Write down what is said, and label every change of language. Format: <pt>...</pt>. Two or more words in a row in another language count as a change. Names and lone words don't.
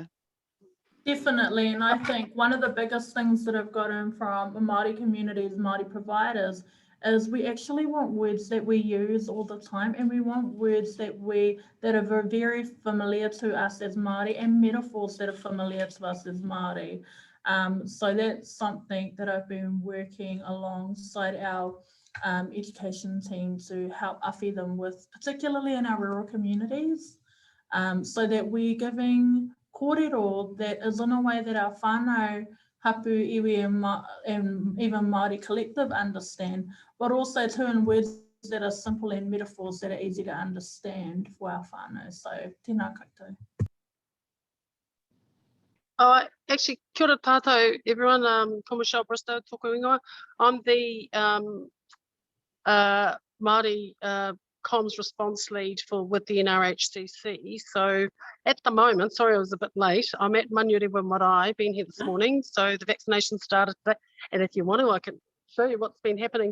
<en>Definitely, and I think one of the biggest things that I've gotten from the Māori communities, Māori providers, is we actually want words that we use all the time, and we want words that are very familiar to us as Māori, and metaphors that are familiar to us as Māori. So that's something that I've been working alongside our education team to help awhi them with, particularly in our rural communities, so that we're giving kōrero that is in a way that our</en> <mi>whānau, hapu, iwi,</mi> <en>and even Māori collective understand, but also too in words that are simple and metaphors that are easy to understand for our whānau.</en> <mi>So tēnā koutou. Actually, kia ora tātou, everyone. Ko Michelle Bristow, tōku ingoa.</mi> <en>I'm the Māori comms response lead with the NRHCC. So at the moment, sorry I was a bit late, I'm at Manurewa Marae, been here this morning. So the vaccination started today. And if you want to, I can show you what's been happening.</en>